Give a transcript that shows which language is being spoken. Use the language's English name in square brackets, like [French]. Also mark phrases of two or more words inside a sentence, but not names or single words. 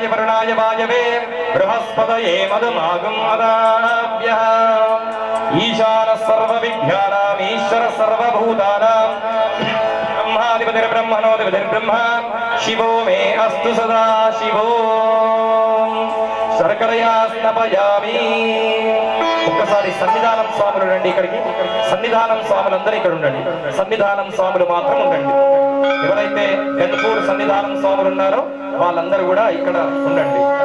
[Sanskrit] वरुणाय वायवे बृहस्पतये मधुमागम् अदाभ्यः ईशानः सर्वविद्यानाम् ईश्वरः सर्वभूतानां ब्रह्माधिपतिर्ब्रह्मणोऽधिपतिर्ब्रह्म शिवो मे अस्तु सदा शिवो శర్కరయా స్నపయామి. [Telugu] ఒక్కసారి సన్నిధానం స్వాములు రండి ఇక్కడికి. సన్నిధానం స్వాములందరూ ఇక్కడ ఉండండి. సన్నిధానం స్వాములు మాత్రం ఉండండి. ఎవరైతే గన్పూర్ సన్నిధానం స్వాములు ఉన్నారో వాళ్ళందరూ కూడా ఇక్కడ ఉండండి.